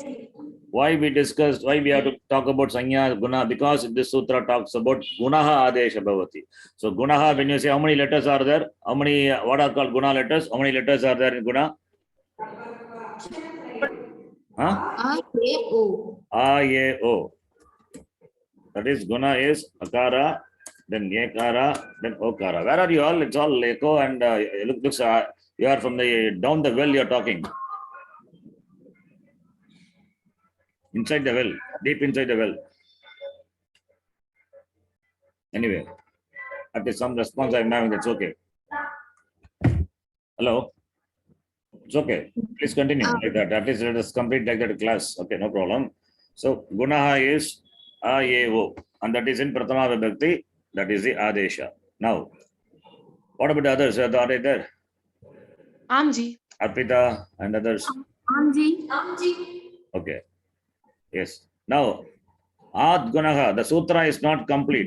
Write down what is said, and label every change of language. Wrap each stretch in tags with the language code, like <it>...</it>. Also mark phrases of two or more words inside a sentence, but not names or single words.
<en>Why we have to talk about</en> <sa>Sanya Guna?</sa> <en>Because this Sutra talks about</en> <sa>Gunaha Adesha Bhavati.</sa> <en>So, Gunaha, when you say how many letters are there? How many, what are called Guna letters? How many letters are there in Guna? Huh? A-O. A-O. That is Guna is Akara, then Yekara, then Okara. Where are you all? It's all Eko and looks you are from the down the well you're talking. inside the well, deep inside the well. Anyway, that is some response I'm having. That's okay. Hello. It's okay. Please continue like that. At least let us complete like that class. Okay, no problem. So gunaha is a-e-o, and that is in</en> <sa>Prathama Vibhakti.</sa> <en>That is the Adesha. Now, what about the others? Are they there? Amji. Arpita and others. Amji. Okay. Yes. Now,</en> <sa>Ad Gunaha,</sa> <en>the sutra is not complete.</en>